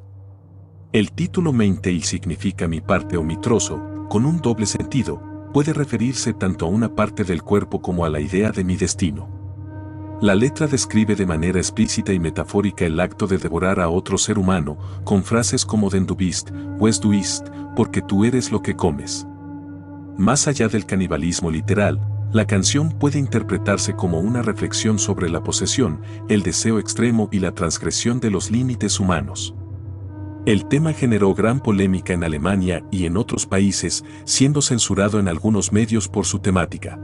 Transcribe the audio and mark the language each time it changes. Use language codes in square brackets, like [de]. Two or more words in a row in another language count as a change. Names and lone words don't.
[es] El título Main Tale significa mi parte o mi trozo, con un doble sentido, puede referirse tanto a una parte del cuerpo como a la idea de mi destino. La letra describe de manera explícita y metafórica el acto de devorar a otro ser humano, con frases como [de] Den du bist, was du isst, [es] porque tú eres lo que comes. Más allá del canibalismo literal, La canción puede interpretarse como una reflexión sobre la posesión, el deseo extremo y la transgresión de los límites humanos. El tema generó gran polémica en Alemania y en otros países, siendo censurado en algunos medios por su temática.